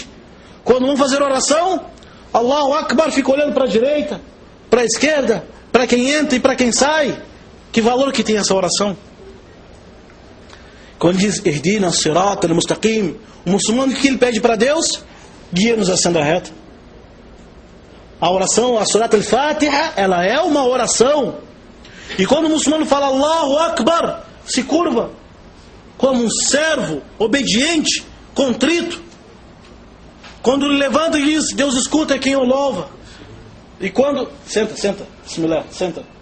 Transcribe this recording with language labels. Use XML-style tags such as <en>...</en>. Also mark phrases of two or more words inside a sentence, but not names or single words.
<pt>Quando vão fazer oração,</pt> <ar>الله أكبر,</ar> <pt>fica olhando para a direita, para a esquerda, para quem entra e para quem sai. Que valor que tem essa oração? Quando diz</pt> <ar>اهدنا الصراط المستقيم,</ar> <pt>o muçulmano, que ele pede para Deus? Guia-nos a senda reta. A oração, a</pt> <ar>سورة الفاتحة,</ar> <pt>ela é uma oração. E quando o muçulmano fala</pt> <ar>الله أكبر,</ar> <pt>se curva como um servo obediente, contrito. Quando ele levanta e diz: Deus escuta quem o louva. E quando... Senta. Bismillah, senta.</pt>